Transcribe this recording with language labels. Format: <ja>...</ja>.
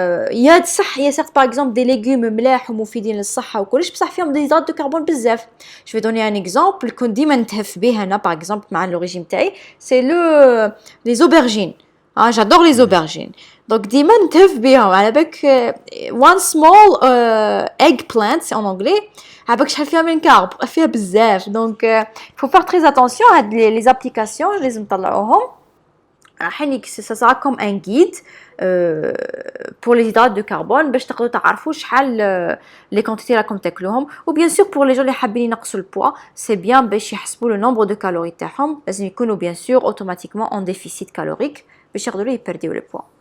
<ar>يا صح يا</ar> <fr>certes par exemple des légumes</fr> <ar>ملاح ومفيدين للصحه وكلش بصح فيهم دي</ar> <fr>hydrates de carbone</fr> <ar>بزاف.</ar> <fr>Je vais donner un exemple</fr> <ar>كنت ديما نتهف به انا</ar> <fr>par exemple</fr> <ar>مع لو ريجيم تاعي</ar> <fr>c'est les aubergines. J'adore les aubergines.</fr> <ar>Donc ديما نتهف بهم على بالك</ar> <en>one small eggplant</en> <fr>en anglais</fr> <ar>على بالك شحال فيها من كارب فيها بزاف.</ar> <fr>Donc il faut faire très attention هاد les applications</fr> <ar>لازم نطلعوهم. حينك</ar> <fr>ça sera comme un guide pour les hydrates de carbone</fr> <ar>باش تقدروا تعرفوا شحال</ar> <fr>les quantités</fr> <ar>راكم تاكلوهم.</ar> <fr>و bien sûr pour les gens</fr> <ar>اللي حابين ينقصوا البوا</ar> <fr>c'est bien</fr> <ar>باش يحسبوا</ar> <fr>le nombre de calories</fr> <ar>تاعهم لازم يكونوا</ar> <fr>bien sûr automatiquement en déficit calorique</fr> <ar>باش يقدروا يبرديو لي بوا.</ar>